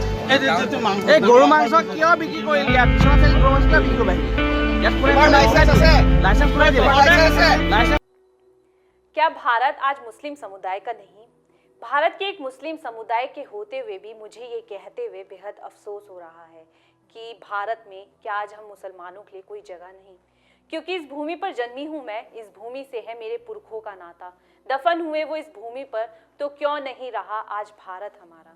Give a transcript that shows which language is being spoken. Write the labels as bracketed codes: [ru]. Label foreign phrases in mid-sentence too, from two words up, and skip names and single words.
[as] এই গৰু মাংস কিয় বিক্ৰী কৰিলি ইয়াত? কিছুমান চাগে গৰু মাংস কিয় বিক্ৰী কৰিবি? ইয়াত লাইসেंस পুৰাই দিলে। [hi] क्या भारत आज मुस्लिम समुदाय का नहीं? भारत के एक मुस्लिम समुदाय के होते हुए भी मुझे ये कहते हुए बेहद अफसोस हो रहा है कि भारत में क्या आज हम मुसलमानों के लिए कोई जगह नहीं, क्योंकि इस भूमि पर जन्मी हूँ मैं, इस भूमि से है मेरे पुरखों का नाता, दफन हुए वो इस भूमि पर, तो क्यों नहीं रहा आज भारत हमारा।